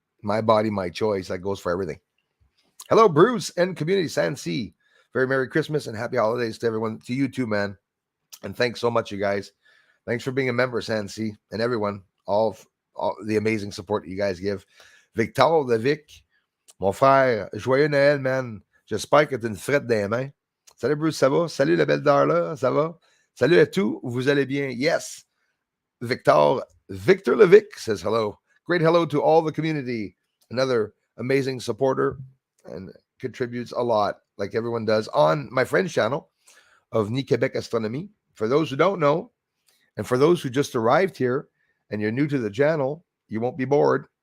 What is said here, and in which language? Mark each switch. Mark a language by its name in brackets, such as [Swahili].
[English] My body, my choice. That goes for everything. Hello, Bruce and community San C. Very Merry Christmas and Happy Holidays to everyone. To you too, man. And thanks so much, you guys. Thanks for being a member, Sansi, and everyone. All the amazing support that you guys give. [French] Victor Levic, mon frère, joyeux Noël, man. J'espère que tu as une frette dans les mains. Salut, Bruce, ça va? Salut, la belle Darla, ça va? Salut à tous, vous allez bien? [English] Yes. Victor Levic says hello. Great hello to all the community. Another amazing supporter and contributes a lot, like everyone does, on my friend's channel of Ni Quebec Astronomie. For those who don't know, and for those who just arrived here and you're new to the channel, you won't be bored.